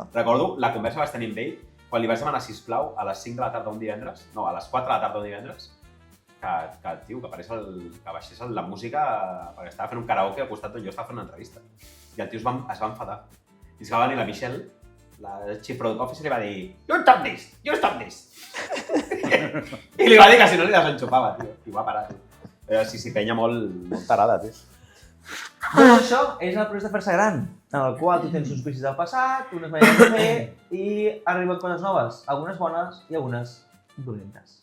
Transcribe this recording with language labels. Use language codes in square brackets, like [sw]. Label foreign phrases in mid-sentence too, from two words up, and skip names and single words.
[ca] Recordo la conversa que vaig tenir amb ell quan li vaig demanar, sisplau, a les 5 de la tarda un divendres, no, a les 4 de la tarda un divendres, que baixés la música perquè estava fent un karaoke al costat on jo estava fent una entrevista. I el tio es va enfadar. I és que va venir la Michelle, la [en] Chief Product Officer, [ca] i va dir [en] You stop this! [ca] I li va dir que si no li desenxufava, tio. I va parar, tio. Però sí, penya molt tarada, tio. Tot això és el procés de fer-se gran, en el qual tu tens uns vicis del passat, unes maneres de fer i arriben coses noves, algunes bones i algunes dolentes.